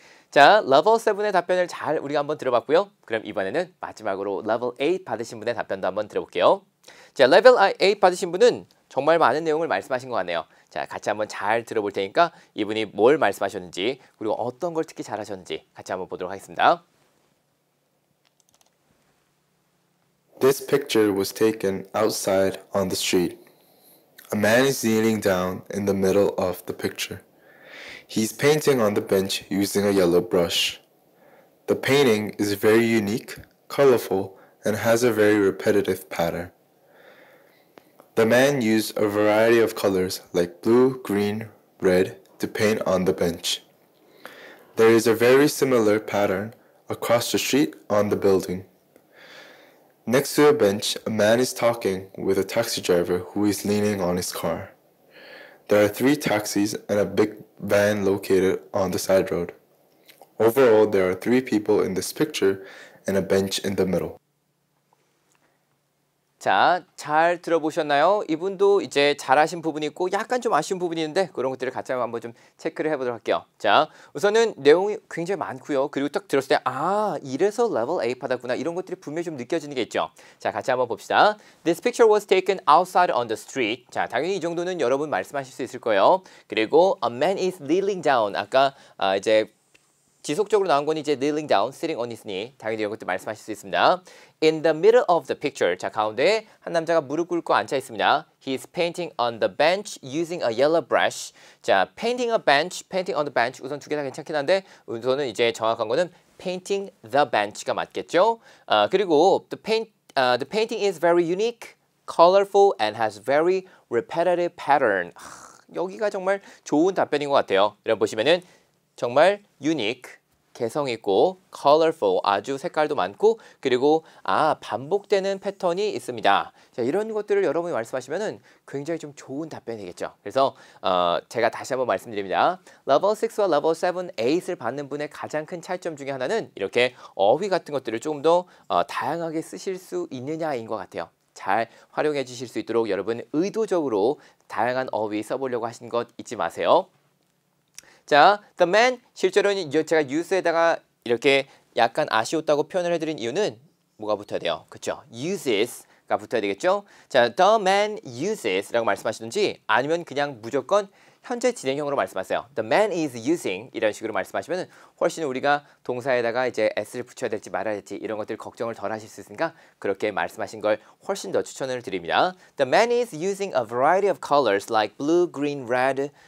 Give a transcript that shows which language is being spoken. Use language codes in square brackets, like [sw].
[ko] 자, 레벨 7의 답변을 잘 우리가 한번 들어봤고요. 그럼 이번에는 마지막으로 레벨 8 받으신 분의 답변도 한번 들어볼게요. 자, 레벨 8 받으신 분은 정말 많은 내용을 말씀하신 것 같네요. 자, 같이 한번 잘 들어볼 테니까 이분이 뭘 말씀하셨는지 그리고 어떤 걸 특히 잘하셨는지 같이 한번 보도록 하겠습니다. [en] This picture was taken outside on the street. A man is kneeling down in the middle of the picture. He's painting on the bench using a yellow brush. The painting is very unique, colorful, and has a very repetitive pattern. The man used a variety of colors like blue, green, red to paint on the bench. There is a very similar pattern across the street on the building. Next to a bench, a man is talking with a taxi driver who is leaning on his car. There are 3 taxis and a big van located on the side road. Overall, there are 3 people in this picture and a bench in the middle. [ko] 자, 잘 들어보셨나요? 이분도 이제 잘하신 부분이 있고 약간 좀 아쉬운 부분이 있는데 그런 것들을 같이 한번 좀 체크를 해보도록 할게요. 자, 우선은 내용이 굉장히 많고요. 그리고 딱 들었을 때 이래서 레벨 8 받았구나 이런 것들이 분명히 좀 느껴지는 게 있죠. 자, 같이 한번 봅시다. [en] This picture was taken outside on the street. [ko] 자, 당연히 이 정도는 여러분 말씀하실 수 있을 거예요. 그리고 [en] a man is kneeling down. [ko] 아까 이제 지속적으로 나온 건 이제 [en] kneeling down, sitting on his knee. [ko] 당연히 이런 것도 말씀하실 수 있습니다. [en] In the middle of the picture. [ko] 자, 가운데에 한 남자가 무릎 꿇고 앉아 있습니다. [en] He is painting on the bench using a yellow brush. 자, painting a bench, painting on the bench. [ko] 우선 두 개 다 괜찮긴 한데 우선은 이제 정확한 거는 [en] painting the bench [ko] 가 맞겠죠. 그리고 [en] the painting is very unique, colorful, and has very repetitive pattern. [ko] 여기가 정말 좋은 답변인 것 같아요. 여러분 보시면은 정말 unique, 개성 있고 colorful, 아주 색깔도 많고 그리고 반복되는 패턴이 있습니다. 자, 이런 것들을 여러분이 말씀하시면은 굉장히 좀 좋은 답변이 되겠죠. 그래서 제가 다시 한번 말씀드립니다. 레벨 6와 레벨 7, 8을 받는 분의 가장 큰 차이점 중에 하나는 이렇게 어휘 같은 것들을 조금 더 다양하게 쓰실 수 있느냐인 것 같아요. 잘 활용해 주실 수 있도록 여러분 의도적으로 다양한 어휘 써보려고 하신 것 잊지 마세요. 자, the man 실제로는 제가 use에다가 이렇게 약간 아쉬웠다고 표현을 해드린 이유는 뭐가 붙어야 돼요? 그렇죠? uses가 붙어야 되겠죠? 자, [en] the man uses [ko] 라고 말씀하시든지 아니면 그냥 무조건 현재 진행형으로 말씀하세요. [en] The man is using [ko] 이런 식으로 말씀하시면 훨씬 우리가 동사에다가 이제 s를 붙여야 될지 말아야 될지 이런 것들 걱정을 덜 하실 수 있으니까 그렇게 말씀하신 걸 훨씬 더 추천을 드립니다. [en] The man is using a variety of colors like blue, green, red.